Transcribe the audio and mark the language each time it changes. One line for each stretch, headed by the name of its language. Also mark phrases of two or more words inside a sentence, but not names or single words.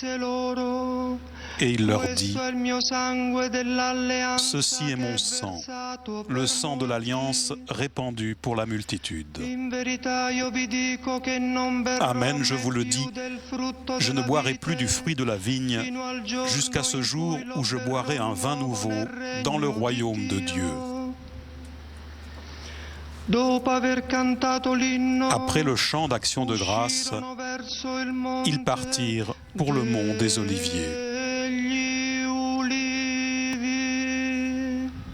French: Et il leur dit : « Ceci est mon sang, le sang de l'alliance répandu pour la multitude. Amen, je vous le dis, je ne boirai plus du fruit de la vigne jusqu'à ce jour où je boirai un vin nouveau dans le royaume de Dieu. »
Italian: Dopo aver cantato l'inno,
French: Après le chant d'action de grâce,
Italian: uscirono verso il monte
French: ils partirent pour le mont des Oliviers.
Italian: degli Ulivi.